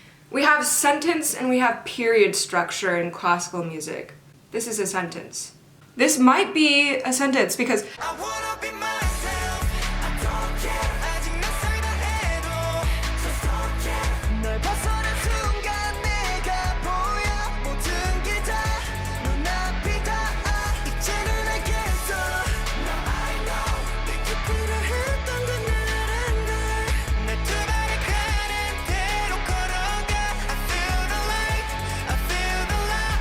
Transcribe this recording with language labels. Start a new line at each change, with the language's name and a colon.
English: We have sentence and we have period structure in classical music. This is a sentence. This might be a sentence because I wanna be myself, I don't care,
Korean: 아직 낯설다 해도
English: just don't care.
Korean: 널 벗어난 순간 내가 보여 모든 게 다 눈앞이 닿아 이제는 알겠어.
English: Now I know
Korean: 내게 필요했던 건 나란 걸 내 두 발을 가는 대로 걸어가.
English: I feel the light, I feel the light.